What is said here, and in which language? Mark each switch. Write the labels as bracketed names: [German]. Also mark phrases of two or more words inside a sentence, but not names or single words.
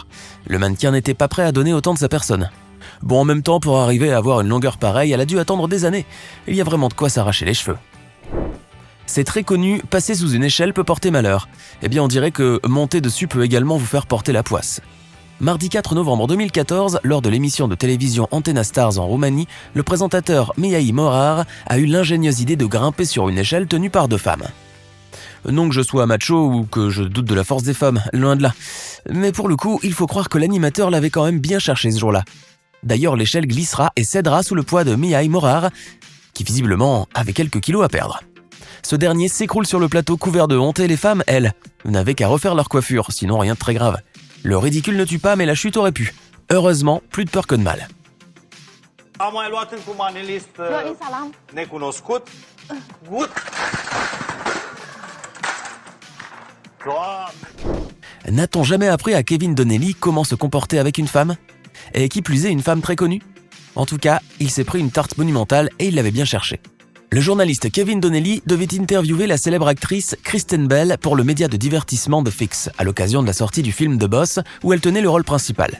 [French] Le mannequin n'était pas prêt à donner autant de sa personne. Bon, en même temps, pour arriver à avoir une longueur pareille, elle a dû attendre des années. Il y a vraiment de quoi s'arracher les cheveux. C'est très connu, passer sous une échelle peut porter malheur. Eh bien, on dirait que monter dessus peut également vous faire porter la poisse. Mardi 4 novembre 2014, lors de l'émission de télévision Antena Stars en Roumanie, le présentateur Mihai Morar a eu l'ingénieuse idée de grimper sur une échelle tenue par 2 femmes. Non que je sois macho ou que je doute de la force des femmes, loin de là. Mais pour le coup, il faut croire que l'animateur l'avait quand même bien cherché ce jour-là. D'ailleurs, l'échelle glissera et cédera sous le poids de Mihai Morar, qui visiblement avait quelques kilos à perdre. Ce dernier s'écroule sur le plateau couvert de honte et les femmes, elles, n'avaient qu'à refaire leur coiffure, sinon rien de très grave. Le ridicule ne tue pas, mais la chute aurait pu. Heureusement, plus de peur que de mal. [Romanian] Am mai luat încă un manelist necunoscut. [German] Gut. [French] N'a-t-on jamais appris à Kevin Donnelly comment se comporter avec une femme? Et qui plus est une femme très connue? En tout cas, il s'est pris une tarte monumentale et il l'avait bien cherché. Le journaliste Kevin Donnelly devait interviewer la célèbre actrice Kristen Bell pour le média de divertissement de Fix, à l'occasion de la sortie du film The Boss, où elle tenait le rôle principal.